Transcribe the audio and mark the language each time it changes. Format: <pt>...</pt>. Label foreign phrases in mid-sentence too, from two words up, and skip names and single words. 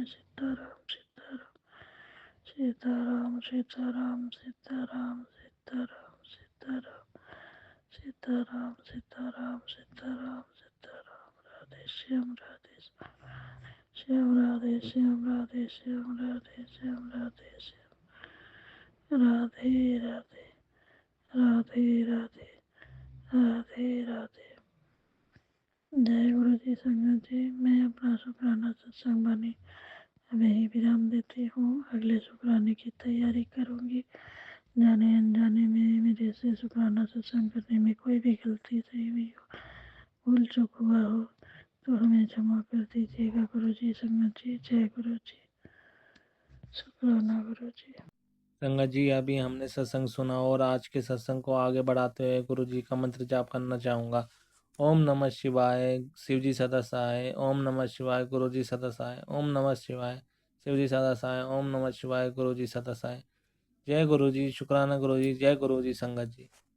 <hi>सीताराम सीताराम सीताराम सीताराम सीताराम सीताराम सीताराम सीताराम सीताराम सीताराम सीताराम। राधे श्याम राधे श्याम राधे श्याम राधे श्याम राधे श्याम राधे श्याम राधे राधे राधे राधे राधे राधे। जय गुरु जी संगत जी, मैं अपना शुक्राना सत्संग वाणी अब यही विराम देती हूँ। अगले शुक्राने की तैयारी करूँगी। जाने अनजाने में मेरे से शुक्राना सत्संग करने में कोई भी गलती सही हुई हो, भूल चूक हुआ हो तो हमें क्षमा कर दीजिएगा गुरु जी संगत जी। जय गुरु जी, शुक्राना गुरु जी। संगत जी, अभी हमने सत्संग सुना और आज के सत्संग को आगे बढ़ाते हुए गुरु जी का मंत्र जाप करना चाहूँगा।</hi> <sa>ओम नमः शिवाय,</sa> <hi>शिव जी सदा सहाय।</hi> <sa>ओम नमः शिवाय,</sa> <hi>गुरु जी सदा सहाय।</hi> <sa>ओम नमः शिवाय,</sa> <hi>शिव जी सदा सहाय।</hi> <sa>ओम नमः शिवाय,</sa> <hi>गुरु जी सदा सहाय। जय गुरु जी, शुक्राना गुरु जी। जय गुरु जी संगत जी।</hi>